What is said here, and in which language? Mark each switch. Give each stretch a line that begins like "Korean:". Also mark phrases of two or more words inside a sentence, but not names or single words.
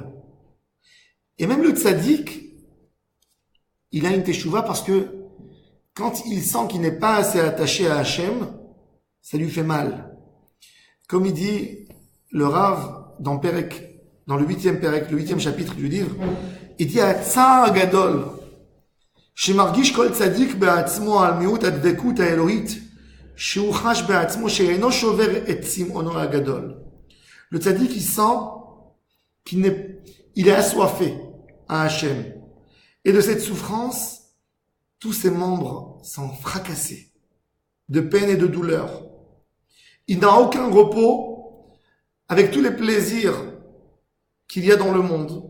French: Et même le tzaddik, il a une Teshuvah parce que quand il sent qu'il n'est pas assez attaché à Hachem, ça lui fait mal. Comme il dit le Rav dans le 8e Perek, le 8e chapitre du livre, il dit à
Hebrew: צער גדול, שמרגיש כל צדיק בעצמו על מיעוט הדבקות האלוהית, שהוא חש בעצמו שאינו שובר את צמאונו הגדול.
French: Le tzaddik, il sent il est assoiffé à Hachem. Et de cette souffrance, tous ses membres sont fracassés, de peine et de douleur. Il n'a aucun repos avec tous les plaisirs qu'il y a dans le monde.